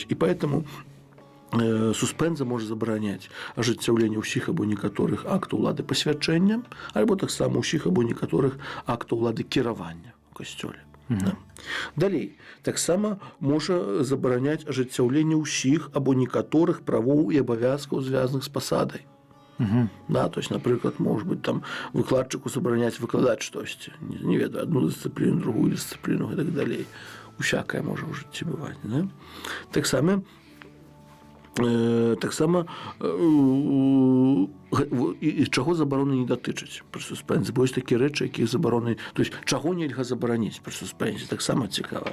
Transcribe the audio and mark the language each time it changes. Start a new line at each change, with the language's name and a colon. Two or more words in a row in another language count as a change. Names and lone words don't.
Belarusian: І поэтому суспенза можа забараняць ажыццяўленне ўсіх або некаторых актаў улады пасвячэння, альбо таксама ўсіх або некаторых актаў улады кіравання ў касцёле. Да. Далей, таксама можа забараняць ажыццяўленне ўсіх або некаторых правоў і абавязкаў, звязаных з пасадай. Да,
Russian: то есть, например, может быть,
Belarusian: там выкладчику забараняць выкладаць штосьці, не ведаю, одну дысцыпліну, другую дысцыпліну і так далей. Усякае можа ў жыцці бываць. Да? Таксама і чаго забароны не датычыць пры суспензіі, бо ёсць такія рэчы, якія забароны,
Russian: то есть
Belarusian: чаго нельга забараніць пры суспензіі, таксама цікава.